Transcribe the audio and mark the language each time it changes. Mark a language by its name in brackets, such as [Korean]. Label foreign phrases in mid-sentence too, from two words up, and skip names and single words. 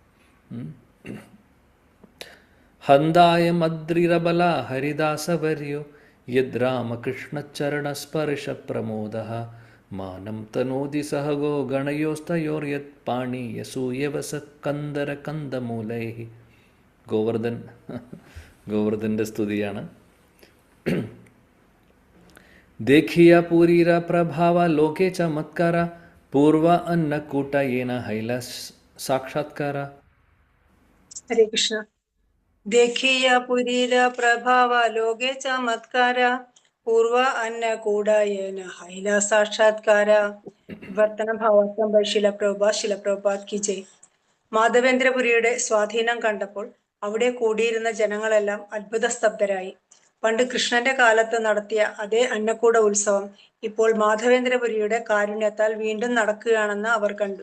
[Sanskrit] हन्ताय मद्रिरबल हरिदासवर्यो यद्रामकृष्णचरणस्पर्श प्रमोद मानं तनोति सहगो गणयोस्तयोर्यत् पाणीयसूयवस कन्दर कन्दमूलै. [Malayalam] ഗോവർദ്ധൻ്റെ സ്തുതിയാണ്. [Bangla] দেখিয়া পূরীর প্রভাব লোকে চমৎকার পূর্ব অন্নকূট যেন হৈল সাক্ষাৎকার. [Sanskrit] हरे कृष्ण. [Bangla] দেখিয় পুরীর প্রভাব লোকে চমৎকার পূর্ব অন্নকূটায়েন হৈল সাক্ষাৎকার. [Malayalam] വിവർത്തനം ഭാവാർത്ഥം ബൈ ശിലപ്രഭുപാദ് [Hindi] की जय. [Malayalam] മാധവേന്ദ്രപുരിയുടെ സ്വാധീനം കണ്ടപ്പോൾ അവിടെ കൂടിയിരുന്ന ജനങ്ങളെല്ലാം അത്ഭുത സ്തബ്ധരായി. പണ്ട് കൃഷ്ണന്റെ കാലത്ത് നടത്തിയ അതേ അന്നക്കൂട ഉത്സവം ഇപ്പോൾ മാധവേന്ദ്രപുരിയുടെ കാരുണ്യത്താൽ വീണ്ടും നടക്കുകയാണെന്ന് അവർ കണ്ടു.